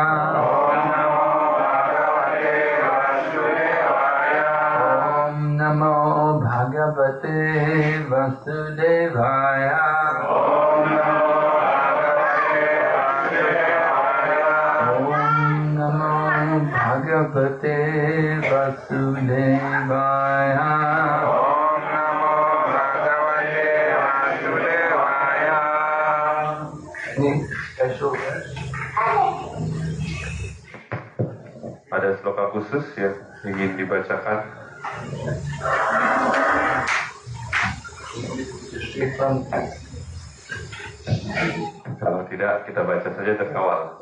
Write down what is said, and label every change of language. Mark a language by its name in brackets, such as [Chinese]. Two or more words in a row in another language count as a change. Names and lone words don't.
[Sanskrit] ॐ नमो भगवते वासुदेवाय. ॐ नमो भगवते वासुदेवाय. [Indonesian] Ada sloka khusus yang ingin dibacakan? Kalau tidak, kita baca saja dari awal.